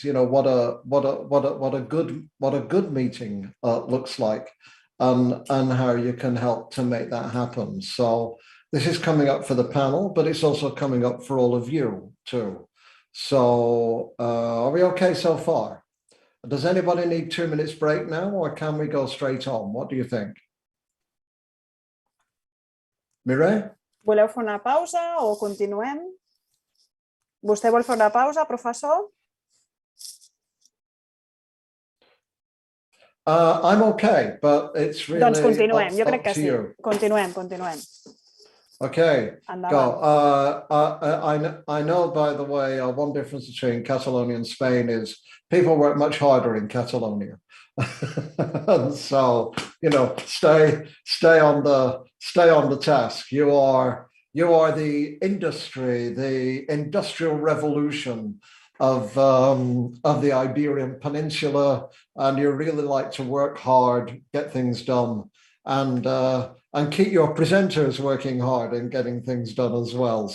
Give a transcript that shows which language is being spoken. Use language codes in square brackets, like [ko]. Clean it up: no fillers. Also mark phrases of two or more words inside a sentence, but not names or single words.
[en] You know, what a good meeting looks like, and how you can help to make that happen. So this is coming up for the panel, but it's also coming up for all of you too. So are we okay so far? Does anybody need 2 minutes break now, or can we go straight on? What do you think? Mireille? [ca] Voleu fer una pausa o continuem? Vostè vol fer una pausa, professor? [en] I'm okay, but it's really [ca] Doncs continuem, jo crec [en] up [ca] que [en] to [ca] sí. [en] you. [ca] Continuem. [en] Okay, [ca] Endavant. [en] go. I know, by the way, one difference between Catalonia and Spain is people work much harder in Catalonia. And so, you know, stay on the task. You are the industry, the industrial revolution of the Iberian Peninsula, and you really like to work hard, get things done, and keep your presenters working hard and getting things done as well.